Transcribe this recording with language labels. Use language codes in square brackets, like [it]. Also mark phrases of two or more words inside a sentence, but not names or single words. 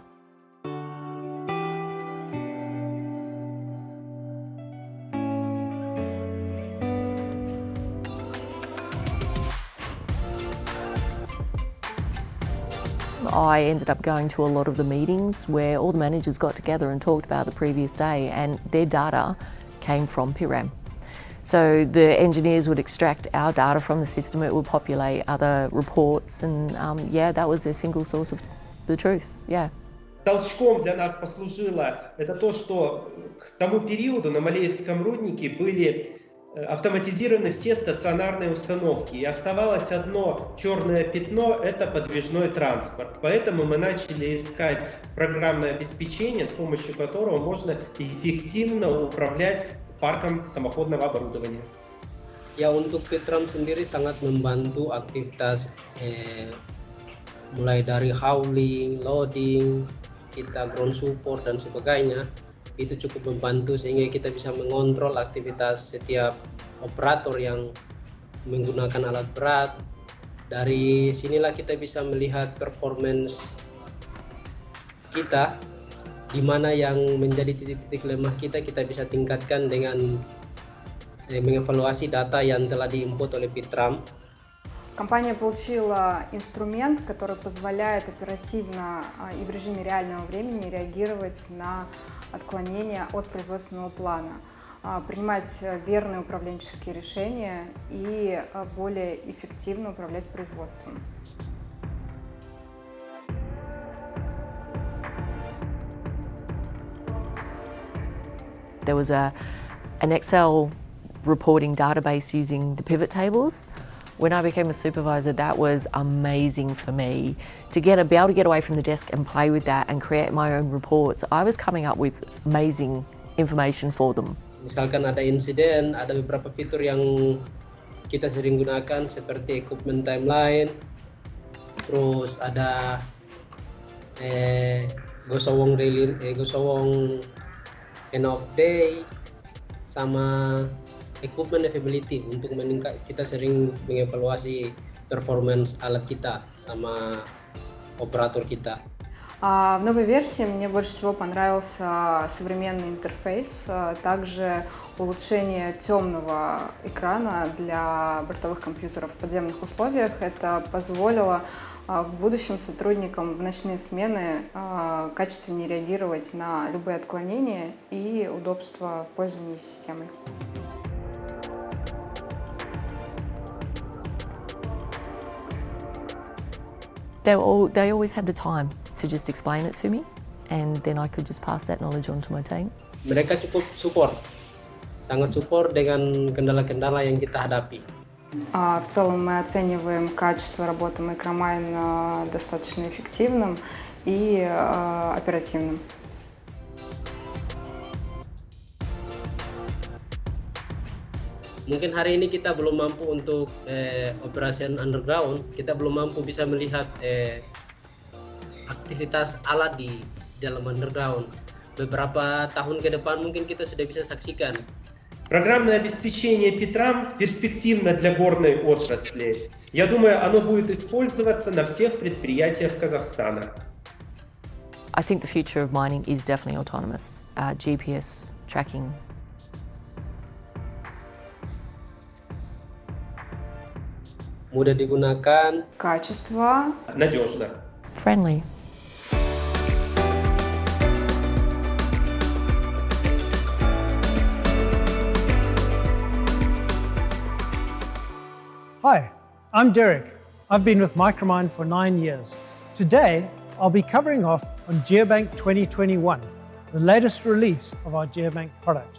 [en] I ended up going to a lot of the meetings where all the managers got together and talked about the previous day, and their data came from Pitram. So the engineers would extract our data from the system, it would populate other reports, and yeah, that was their single source of the truth, yeah. [ru] Толчком для нас послужило это то, что к тому периоду на Малеевском руднике были автоматизированы все стационарные установки, и оставалось одно черное пятно – это подвижной транспорт. Поэтому мы начали искать программное обеспечение, с помощью которого можно эффективно управлять парком самоходного оборудования. [id] Ya, untuk Pitram sendiri sangat membantu aktivitas mulai dari hauling, loading, kita [en] ground support [id] dan sebagainya. Itu cukup membantu sehingga kita bisa mengontrol aktivitas setiap operator yang menggunakan alat berat. Dari sinilah kita bisa melihat performance kita, di mana yang menjadi titik-titik lemah kita bisa tingkatkan dengan mengevaluasi data yang telah diinput oleh Pitram. [ru] Компания получила инструмент, который позволяет оперативно и в режиме реального времени реагировать на отклонения от производственного плана, принимать верные управленческие решения и более эффективно управлять производством. [en] There was an Excel reporting database using the pivot tables. When I became a supervisor, that was amazing for me to be able to get away from the desk and play with that and create my own reports. I was coming up with amazing information for them. [id] Misalkan ada insiden, ada beberapa fitur yang kita sering gunakan seperti [en] equipment timeline, [id] terus ada gosowong [en] end of day, [id] sama [en] equipment availability [id] untuk kita sering mengevaluasi performance alat kita sama operator kita. [ru] В новой версии мне больше всего понравился современный интерфейс, также улучшение темного экрана для бортовых компьютеров в подземных условиях. Это позволило в будущем сотрудникам в ночные смены качественнее реагировать на любые отклонения и удобства в пользовании системой. [en] They always had the time to just explain it to me, and then I could just pass that knowledge on to my team. [id] Mereka cukup support, sangat support dengan kendala-kendala yang kita hadapi. [ru] В целом мы оцениваем качество работы Micromine достаточно эффективным и оперативным. [id] Mungkin hari ini kita belum mampu untuk [en] operation underground, [id] kita belum mampu bisa melihat aktivitas alat di dalam underground. Beberapa tahun ke depan mungkin kita sudah bisa saksikan. [ru] Программное обеспечение Питрам перспективно для горной отрасли. Я думаю, оно будет использоваться на всех предприятиях Казахстана. [en] I think the future of mining is definitely autonomous, GPS tracking. [id] Mudah digunakan. [ru] Качество. Надежно. [en] Friendly. Hi, I'm Derek. I've been with Micromine for 9 years. Today, I'll be covering off on GeoBank 2021, the latest release of our GeoBank product.